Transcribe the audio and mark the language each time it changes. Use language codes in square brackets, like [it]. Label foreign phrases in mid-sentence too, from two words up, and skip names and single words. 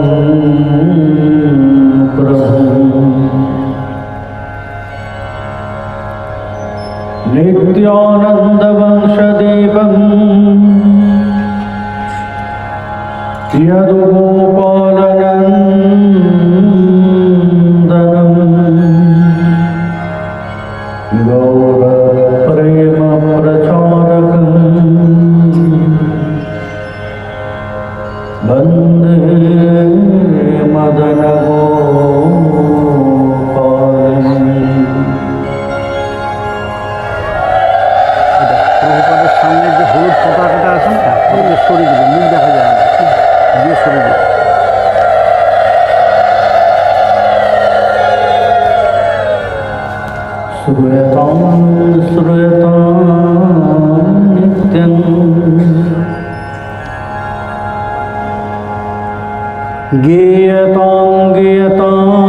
[sa] प्रभुं नित्यानन्दवंशदीपं यदुगोपालनन्दनं गौरप्रेमप्रचारकं वन्दे मदनगोपालम्। [bn] প্রভুপাদের সামনে যে হলুদ পতাকাটা আছে না, ওটা সরিয়ে দিবে, মুখ দেখা যায় না, দিয়ে সরিয়ে দিবে। [sa] श्रूयतां श्रूयतां नित्यं गीयतां गीयतां